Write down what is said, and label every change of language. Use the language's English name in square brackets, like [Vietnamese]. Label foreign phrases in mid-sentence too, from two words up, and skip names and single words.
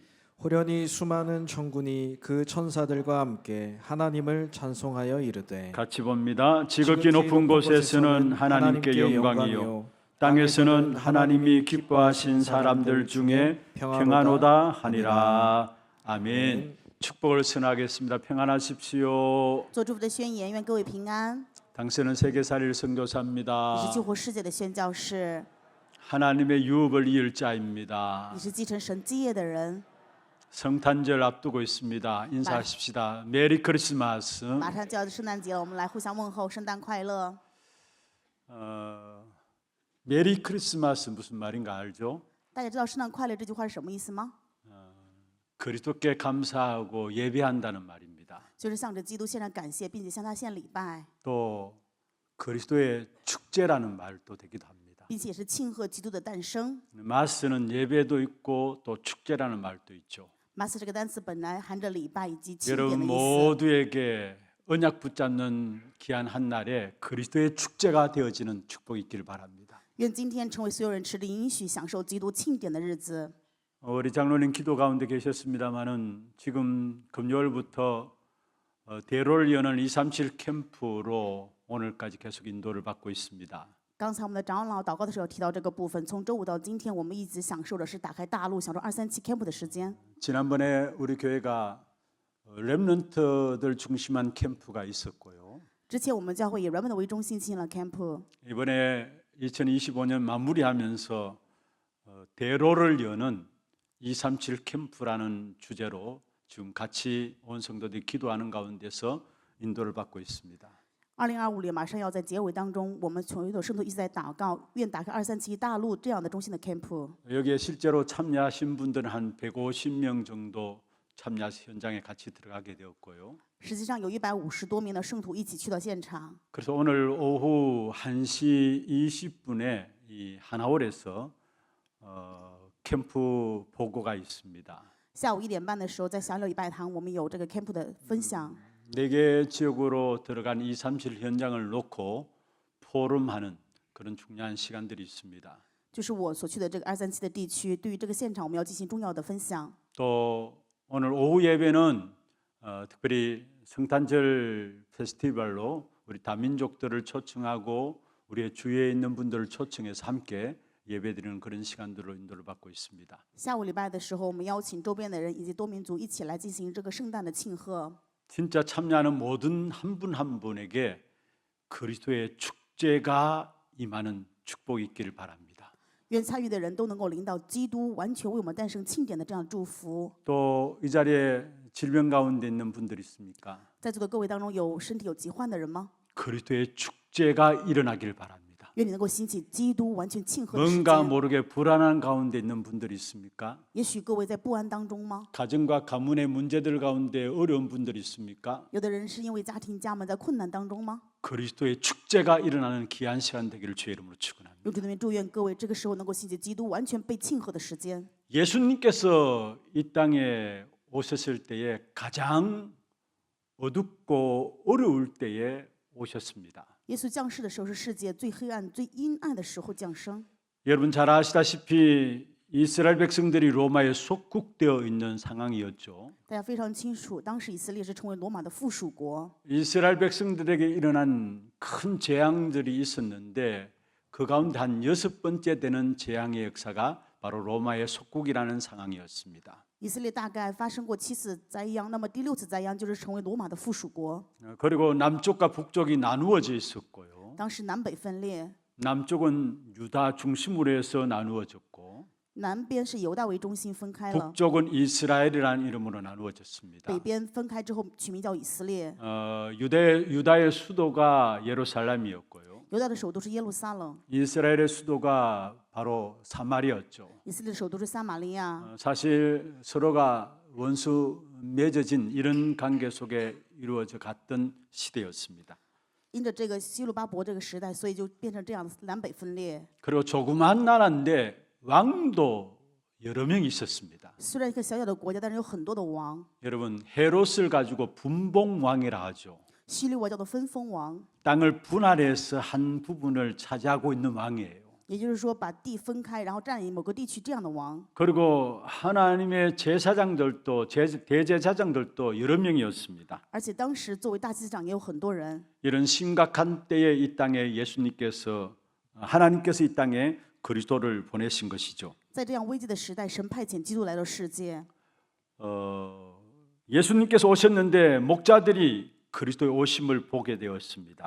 [Korean] 호련히 수많은 천군이 그 천사들과 함께 하나님을 찬송하여 이르되. 같이 봅니다. 지극히 높은 곳에서는 하나님께 영광이요 땅에서는 하나님이 기뻐하신 사람들 중에 평안하다 하니라. 아멘. 축복을 선하겠습니다. 평안하십시오. [Chinese] 做祝福的宣言，愿各位平安。 [Korean] 당신은 세계살일 [Chinese] 你是 [Korean] 선교사입니다. [Chinese] 救活世界的宣教士， [Korean] 하나님의 유업을 이을 자입니다. [Chinese] 你是继承神基业的人。 [Korean] 성탄절 앞두고 있습니다. 인사하십시다. [English] Merry Christmas. [Chinese] 马上就要圣诞节了，我们来互相问候，圣诞快乐。 [English] Merry Christmas [Korean] 무슨 말인가 알죠? [Chinese] 大家知道圣诞快乐这句话是什么意思吗？ [Korean] 그리스도께 감사하고 예배한다는 말입니다. [Chinese] 就是向着基督献上感谢，并且向他献礼拜， [Korean] 또 그리스도의 축제라는 말도 되기도 합니다. [Chinese] 并且也是庆贺基督的诞生。 [Korean] 마스는 예배도 있고 또 축제라는 말도 있죠. [Chinese] mass 这个单词本来含着礼拜以及庆典 [Korean] 여러분 [Chinese] 的意思。 [Korean] 모두에게 언약 붙잡는 귀한 한 날에 그리스도의 축제가 되어지는 축복이 있기를 바랍니다. [Chinese] 愿今天成为所有人持的应许，享受基督庆典的日子。 [Korean] 우리 장로님 기도 가운데 계셨습니다마는 지금 금요일부터 대로를 여는 237 캠프로 오늘까지 계속 인도를 받고 있습니다. [Chinese] 刚才我们的长老祷告的时候提到这个部分，从周五到今天，我们一直享受的是打开大陆，享受237 camp 的时间。 [Korean] 지난번에 우리 교회가 렘넌트들 중심한 캠프가 있었고요. [Chinese] 之前我们教会以 Remnant 为中心进行了 camp， [Korean] 이번에 2025년 마무리하면서 대로를 여는 237 캠프라는 주제로 지금 같이 온 성도들이 기도하는 가운데서 인도를 받고 있습니다. [Chinese] 2025 年马上要在结尾当中，我们所有的圣徒一直在祷告，愿打开237大陆这样的中心的 camp。 [Korean] 여기에 실제로 참여하신 분들은 한 150명 정도 참여 현장에 같이 들어가게 되었고요. [Chinese] 实际上有150多名的圣徒一起去到现场。 [Korean] 그래서 오늘 오후 1시 20분에 이 하나홀에서 캠프 보고가 있습니다. [Chinese] 下午1点半的时候，在小柳礼拜堂，我们有这个 camp 的分享。 [Korean] 4개 지역으로 들어간 237 현장을 놓고 포럼하는 그런 중요한 시간들이 있습니다. [Chinese] 就是我所去的这个237的地区，对于这个现场，我们要进行重要的分享。 [Korean] 또 오늘 오후 예배는 특별히 성탄절 페스티벌로 우리 다민족들을 초청하고 우리의 주위에 있는 분들을 초청해서 함께 예배드리는 그런 시간들로 인도를 받고 있습니다. [Chinese] 下午礼拜的时候，我们邀请周边的人以及多民族一起来进行这个圣诞的庆贺。 [Korean] 진짜 참여하는 모든 한 분 한 분에게 그리스도의 축제가 임하는 축복이 있기를 바랍니다. [Chinese] 愿参与的人都能够领导基督完全为我们诞生庆典的这样祝福。 [Korean] 또 이 자리에 질병 가운데 있는 분들 있습니까? [Chinese] 在座的各位当中，有身体有疾患的人吗？ [Korean] 그리스도의 축제가 일어나길 바랍니다. [Chinese] 愿你能够兴起基督完全庆贺的时 [Korean] 뭔가 [Chinese] 间。 [Korean] 모르게 불안한 가운데 있는 분들이 있습니까? [Chinese] 也许各位在不安当中吗？ [Korean] 가정과 가문의 문제들 가운데 어려운 분들이 있습니까? [Chinese] 有的人是因为家庭家门在困难当中吗？ [Korean] 그리스도의 축제가 일어나는 귀한 시간 되기를 주의 이름으로 축원합니다. [Chinese] 用主的名祝愿各位这个时候能够兴起基督完全被庆贺的时间。 [Korean] 예수님께서 이 땅에 오셨을 때에 가장 어둡고 어려울 때에 오셨습니다. [Chinese] 耶稣降世的时候是世界最黑暗、最阴暗的时候降生。 [Korean] 여러분 잘 아시다시피 이스라엘 백성들이 로마에 속국되어 있는 상황이었죠. [Chinese] 大家非常清楚，当时以色列是成为罗马的附属国。 [Korean] 이스라엘 백성들에게 일어난 큰 재앙들이 있었는데 그 가운데 한 6번째 되는 재앙의 역사가 바로 로마의 속국이라는 상황이었습니다. [Chinese] 以色列大概发生过7次灾殃，那么第6次灾殃就是成为罗马的附属国。 [Korean] 그리고 남쪽과 북쪽이 나누어져 있었고요. [Chinese] 当时南北分裂， [Korean] 남쪽은 유다 중심으로 해서 나누어졌고 [Chinese] 南边是犹大为中心分开了， [Korean] 북쪽은 이스라엘이라는 이름으로 나누어졌습니다. [Chinese] 北边分开之后取名叫以色列。 [Korean] 유다의 수도가 예루살렘이었고요. [Chinese] 犹大的首都是耶路撒冷， [Korean] 이스라엘의 수도가 바로 사마리아였죠. [Chinese] 以色列的首都是撒玛利亚。 [Korean] 사실 서로가 원수 맺어진 이런 관계 속에 이루어져 갔던 시대였습니다. [Chinese] 因着这个希路巴伯这个时代，所以就变成这样的南北分裂。 [Korean] 그리고 조그만 나라인데 왕도 여러 명 있었습니다. [Chinese] 虽然一个小小的国家，但是有很多的王。 [Korean] 여러분 헤롯을 가지고 분봉왕이라 하죠. [Chinese] 希律王叫做分封王， [Korean] 땅을 분할해서 한 부분을 차지하고 있는 왕이에요. [Chinese] 也就是说把地分开，然后占领某个地区这样的王。 [Korean] 그리고 하나님의 제사장들도 대제사장들도 여러 명이었습니다. [Chinese] 而且当时作为大祭司长也有很多人。 [Korean] 이런 심각한 때에 이 땅에 하나님께서 이 땅에 그리스도를 보내신 것이죠. [Chinese] 在这样危机的时代，神派遣基督来到世界。 [Korean] 예수님께서 오셨는데 목자들이 그리스도의 오심을 보게 되었습니다.